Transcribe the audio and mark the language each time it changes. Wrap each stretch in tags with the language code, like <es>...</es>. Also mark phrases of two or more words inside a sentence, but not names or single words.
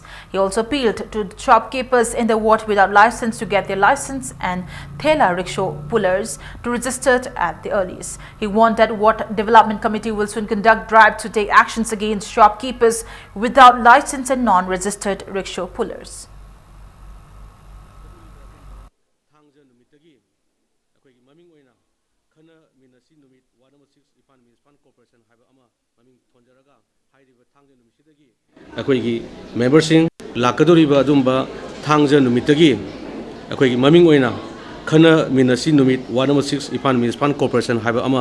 <en>He also appealed to the shopkeepers in the ward without license to get their license and Thela rickshaw pullers to register at the earliest. He warned that Ward Development Committee will soon conduct drives to take actions against shopkeepers without license and non-registered rickshaw pullers.</en> <mni>Akoigi membersing lakadoriba adumba thangja numitagi akoigi maming oina khana minasi numit 106 Ipan Municipal Corporation haiba ama</mni>